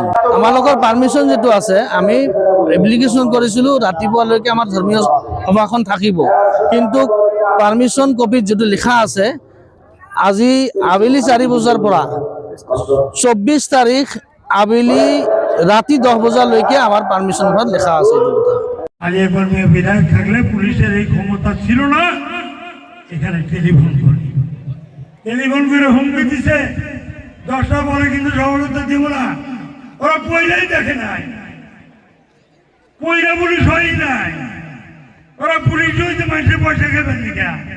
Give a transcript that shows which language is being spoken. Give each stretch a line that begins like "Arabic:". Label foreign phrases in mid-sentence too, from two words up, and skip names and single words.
Assamese: আমালোকৰ পাৰ্মিশ্যন যিটো আছে, আমি এপ্লিকেশ্যন কৰিছিলোঁ ৰাতিপুৱালৈকে আমাৰ ধৰ্মীয় সভাখন থাকিব, কিন্তু পাৰ্মিশ্যন কপিত যিটো লিখা আছে আজি আবেলি 4 বজাৰ পৰা 24 তাৰিখ আবেলি ৰাতি 10 বজালৈকে
Bangla: আমার পারমিশন ঘর লেখা আছে। আগে একবার বিধায়ক থাকলে পুলিশের এই ক্ষমতা ছিল না, এখানে টেলিফোন করে হুমকি দিছে 10টা পরে কিন্তু সফলতা দিব না। ওরা পয়লাই দেখে নাই, পয়লা পুলিশ হয় নাই, ওরা পুলিশ হইতে মানুষের পয়সা খেবেন না।